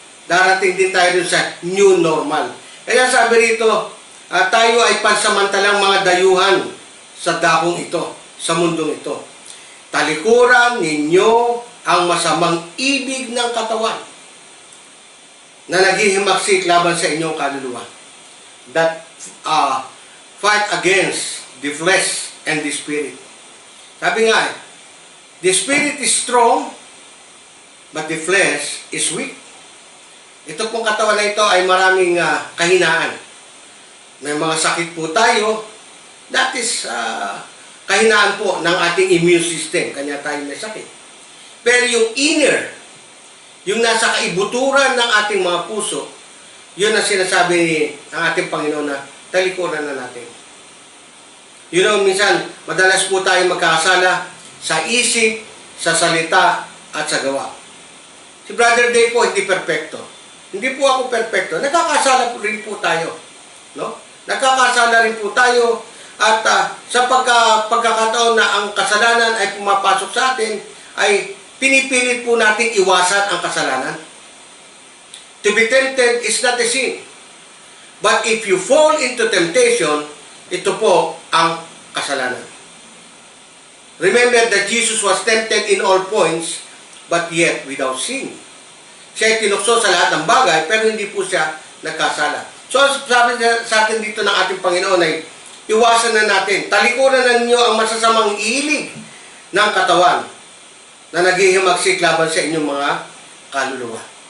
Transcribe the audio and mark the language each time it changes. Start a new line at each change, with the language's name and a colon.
Filipino: Darating din tayo dun sa new normal. Kaya sabi rito, tayo ay pansamantalang mga dayuhan sa dakong ito, sa mundong ito. Talikuran ninyo ang masamang ibig ng katawan na naghihimagsik laban sa inyong kaluluwa.
English: That fight against the flesh and the spirit.
Filipino: Sabi nga,
English: the spirit is strong, but the flesh is weak.
Filipino: Ito pong katawan na ito ay maraming kahinaan. May mga sakit po tayo.
English: That is
Filipino: kahinaan po ng ating immune system. Kanya tayo may sakit. Pero yung inner, yung nasa kaibuturan ng ating mga puso, yun ang sinasabi ng ating Panginoon na talikuran na natin.
English: You know,
Filipino: minsan, madalas po tayo magkasala sa isip, sa salita at sa gawa. Si Brother Dave po hindi perpekto. Hindi po ako perpekto. Nagkakasala rin po tayo. No? Nagkakasala rin po tayo at sa pagkakataon na ang kasalanan ay pumapasok sa atin, ay pinipilit po natin iwasan ang kasalanan.
English: To be tempted is not a sin. But if you fall into temptation,
Filipino: ito po ang kasalanan.
English: Remember that Jesus was tempted in all points, but yet without sin.
Filipino: Siya ay tinukso sa lahat ng bagay, pero hindi po siya nagkasala. So, sabi sa atin dito ng ating Panginoon ay, iwasan na natin, talikuran na ninyo ang masasamang hilig ng katawan na naghihimagsik laban sa inyong mga kaluluwa.